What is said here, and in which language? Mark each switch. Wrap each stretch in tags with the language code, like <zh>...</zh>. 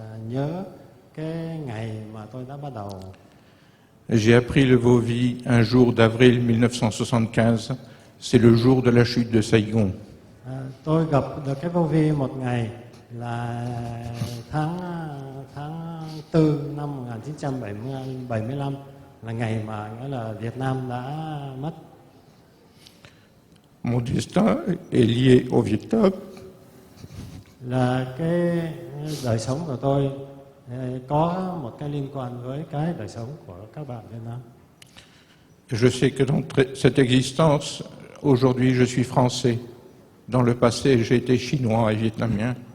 <vi>nhớ cái ngày mà tôi đã bắt đầu.</vi> <fr>J'ai appris le Vovi un jour d'avril 1975. C'est le jour de la chute de Saigon.</fr> <vi>Tôi gặp được cái vô vi một ngày là tháng 4 năm 1975 là ngày mà nghĩa là Việt Nam đã mất.</vi> <fr>Mon destin est lié au Vietnam.</fr> <vi>Là cái đời sống của tôi có một cái liên quan với cái đời sống của các bạn Việt Nam.</vi> <fr>Je sais que dans cette existence, aujourd'hui, je suis français. Dans le passé, j'ai été chinois et vietnamien.</fr>